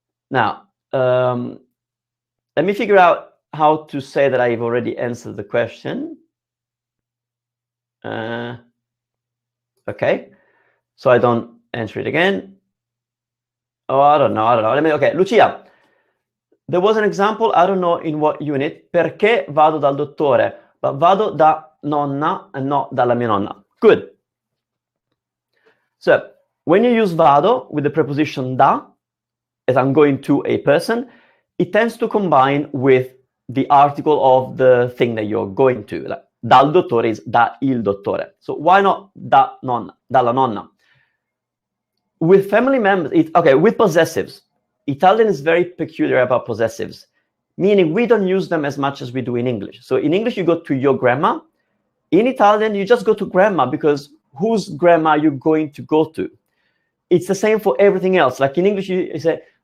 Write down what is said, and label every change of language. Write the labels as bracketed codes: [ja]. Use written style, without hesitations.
[en] Now, let me figure out how to say that I've already answered the question. Okay. So I don't answer it again. Oh, I don't know. Okay, Lucia. There was an example, I don't know in what unit. [it] Perché vado dal dottore? [en] But [it] vado da nonna [en] and not [it] dalla mia nonna. [en] Good. So when you use vado with the preposition da, as I'm going to a person, it tends to combine with the article of the thing that you're going to. Like, [it] dal dottore [en] is [it] da il dottore. [en] So why not [it] da nonna, dalla nonna? [en] With family members, with possessives, Italian is very peculiar about possessives, meaning we don't use them as much as we do in English. So in English, you go to your grandma. In Italian, you just go to grandma because whose grandma are you going to go to? It's the same for everything else. Like in English, you say,